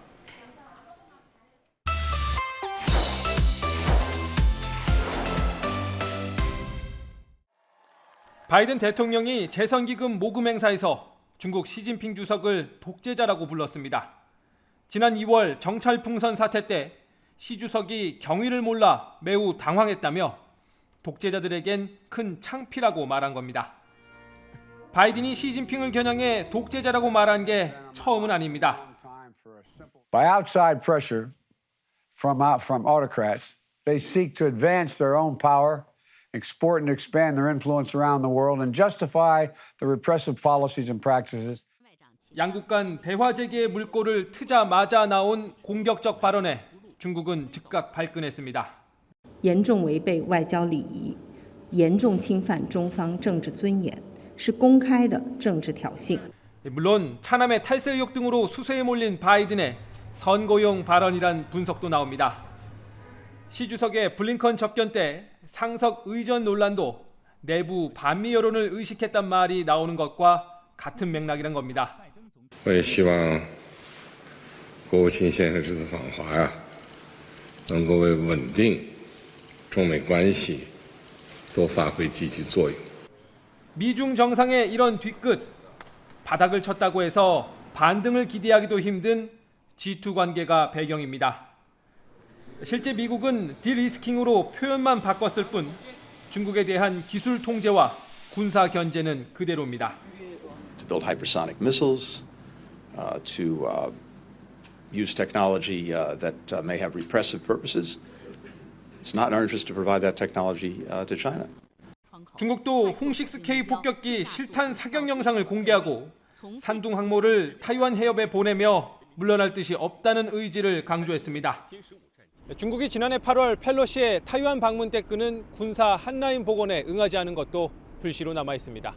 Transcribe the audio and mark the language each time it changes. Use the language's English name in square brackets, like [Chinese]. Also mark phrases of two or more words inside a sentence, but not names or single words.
[Korean] 바이든 대통령이 재선기금 모금 행사에서 중국 시진핑 주석을 독재자라고 불렀습니다. 지난 2월 정찰풍선 사태 때 시 주석이 경위를 몰라 매우 당황했다며 독재자들에겐 큰 창피라고 말한 겁니다. 바이든이 시진핑을 겨냥해 독재자라고 말한 게 처음은 아닙니다. [English] By outside pressure from autocrats, they seek to advance their own power, export and expand their influence around the world, and justify the repressive policies and practices. [Korean] 양국 간 대화 재개의 물꼬를 트자마자 나온 공격적 발언에 중국은 즉각 발끈했습니다. [Chinese] 严重违背外交礼仪，严重侵犯中方政治尊严，是公开的政治挑衅。 [Korean] 물론 차남의 탈세 의혹 등으로 수세에 몰린 바이든의 선거용 발언이란 분석도 나옵니다. 시 주석의 블링컨 접견 때 상석 의전 논란도 내부 반미 여론을 의식했단 말이 나오는 것과 같은 맥락이란 겁니다. [Chinese] 我也希望国务卿先生这次访华呀，能够为稳定中美关系多发挥积极作用。 [Korean] 미중 정상의 이런 뒤끝, 바닥을 쳤다고 해서 반등을 기대하기도 힘든 G2 관계가 배경입니다. 실제 미국은 디리스킹으로 표현만 바꿨을 뿐 중국에 대한 기술 통제와 군사 견제는 그대로입니다. [English] To build hypersonic missiles, to use technology that may have repressive purposes. It's not in our interest to provide that technology to China. [Korean] 중국도 홍6K 폭격기 실탄 사격 영상을 공개하고 산둥 항모를 타이완 해협에 보내며 물러날 뜻이 없다는 의지를 강조했습니다. 중국이 지난해 8월 펠로시의 타이완 방문 때 끄는 군사 한라인 복원에 응하지 않은 것도 불씨로 남아 있습니다.